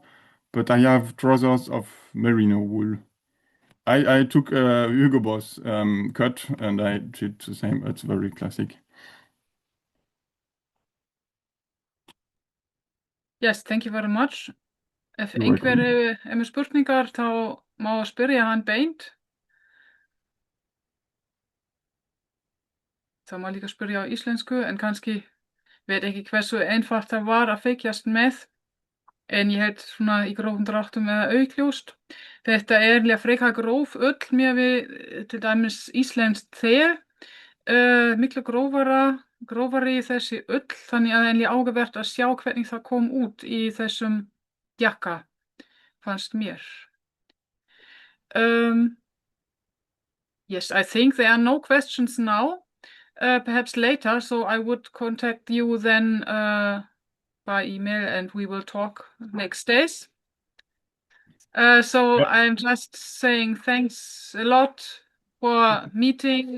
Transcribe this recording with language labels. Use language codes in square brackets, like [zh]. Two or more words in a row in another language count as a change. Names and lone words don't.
[en] But I have trousers of merino wool. I took a Hugo Boss cut and I did the same. It's very classic. Yes, thank you very much. [is] Ef [en] You're [is] einhver [en] welcome. [is] er með spurningar þá má spyrja hann beint. Það má líka spyrja á íslensku en kannski veit ekki hversu einfalt það var að fylgjast með. En ég held svona í grófum dráttum eða augljóst. Þetta er eiginlega frekar gróf ull miðað við til dæmis íslenskt te. Miklu grófari þessi ull, þannig að það er eiginlega áhugavert að sjá hvernig það kom út í þessum jakka, fannst mér. [en] Yes, I think there are no questions now. Perhaps later, so I would contact you then by email and we will talk next days. So I'm just saying thanks a lot for meeting.